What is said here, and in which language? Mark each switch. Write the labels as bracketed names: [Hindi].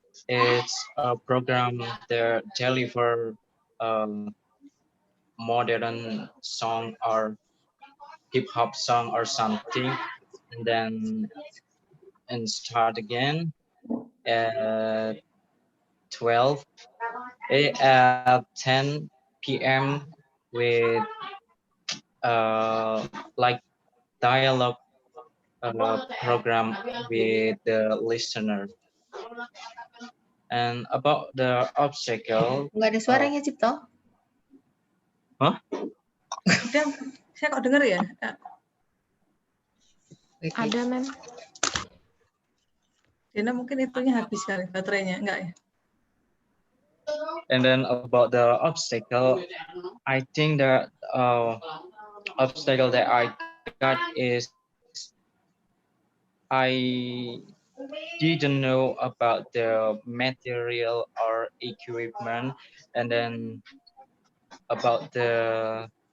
[English] It's a program that deliver um, modern song or hip hop song or something, and then and start again at 12 at 10 p.m. with like dialogue program with the listener. And about the obstacle. [Indonesian] Nggak ada suaranya, Cipto. Huh? Udah, saya kok denger ya? Ada, Mem. Dina mungkin itunya habis kali baterainya, enggak ya? [English] And then about the obstacle, I think that obstacle that I got is I didn't know about the material or equipment, and then about the